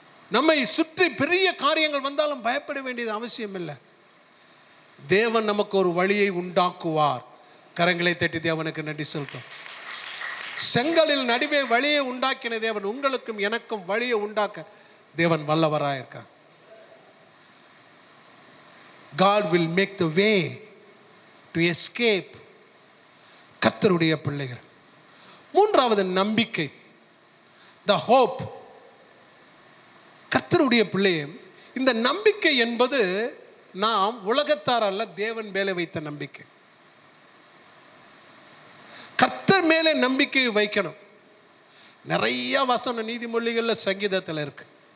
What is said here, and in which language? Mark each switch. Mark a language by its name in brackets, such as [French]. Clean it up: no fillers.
[Tamil] நம்மை சுற்றி பெரிய காரியங்கள் வந்தாலும் பயப்பட வேண்டியது அவசியம் இல்லை. தேவன் நமக்கு ஒரு வழியை உண்டாக்குவார். கரங்களை தட்டி தேவனுக்கு நன்றி செலுத்தும். செங்கலில் நடுவே வழியை உண்டாக்கின தேவன் உங்களுக்கும் எனக்கும் வழியை உண்டாக்க தேவன் வல்லவராயிருக்கார். [English] God will make the way to escape. [Tamil] கர்த்தருடைய பிள்ளைகள். மூன்றாவது நம்பிக்கை, [English] the hope. [Tamil] கர்த்தருடைய பிள்ளையே, இந்த நம்பிக்கை என்பது நாம் உலகத்தார் அல்ல, தேவன் மேலே வைத்த நம்பிக்கை. கர்த்தர் மேலே நம்பிக்கை வைக்கணும். நிறைய வசனம் நீதிமொழிகளில் சங்கீதத்தில் இருக்கு.